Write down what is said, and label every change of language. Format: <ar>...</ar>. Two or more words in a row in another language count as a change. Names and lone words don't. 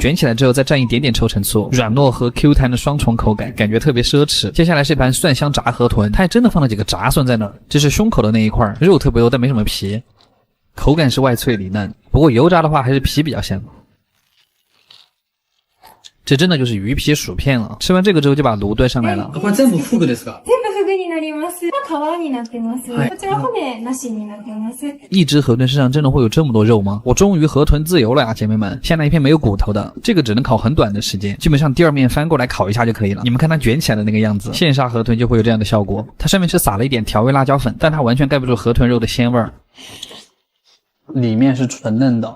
<zh>卷起来之后再蘸一点点臭橙醋，软糯和 Q 弹的双重口感，感觉特别奢侈。接下来是一盘蒜香炸河豚，它还真的放了几个炸蒜在那儿，这是胸口的那一块，肉特别多但没什么皮，口感是外脆里嫩，不不过油炸的话还是皮比较香。这真的就是鱼皮薯片了。吃完这个之后就把炉端上来了。</zh> <ja>これ全部フグですか？全部フグになります。皮になってます。こちら骨なしになってます。</ja> <zh>一只河豚身上真的会有这么多肉吗？我终于河豚自由了呀，姐妹们！下来一片没有骨头的，这个只能烤很短的时间，基本上第二面翻过来烤一下就可以了。你们看它卷起来的那个样子，现杀河豚就会有这样的效果。它上面是撒了一点调味辣椒粉，但它完全盖不住河豚肉的鲜味儿。里面是纯嫩的，</zh>